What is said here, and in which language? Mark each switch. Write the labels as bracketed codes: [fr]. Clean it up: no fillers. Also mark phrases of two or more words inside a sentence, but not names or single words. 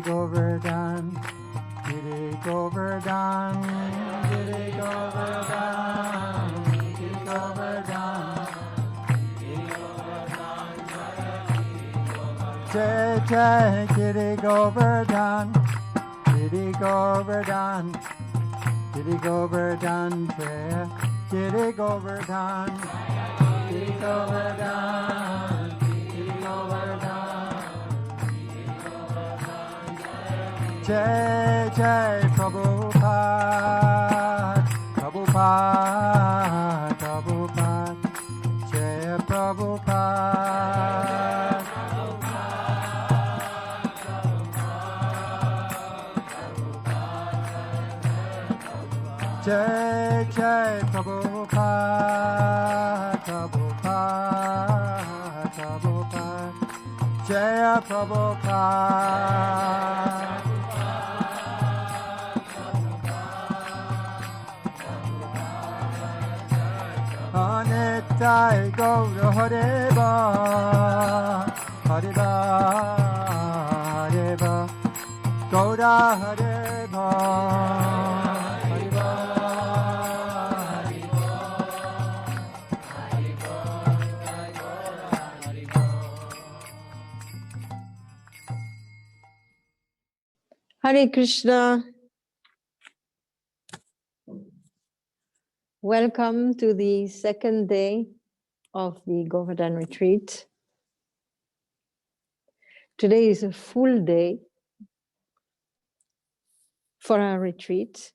[sa] Govardhan, Giri Govardhan, Giri Govardhan, Giri Govardhan, Jai Jai Giri Govardhan, Giri Govardhan, Giri Govardhan Jaya, Giri Govardhan, Giri Govardhan, Giri Govardhan. Jai Jai Prabhupada, Prabhupada, Prabhupada, Jai Prabhupada. Jai Jai Prabhupada, Prabhupada, Prabhupada, Jai Prabhupada. Anitai Gaura Hareva, Hareva, Hareva, Gaura Hareva, Hareva, Hare Krishna. [en] Welcome to the second day of the Govardhana retreat. Today is a full day for our retreat.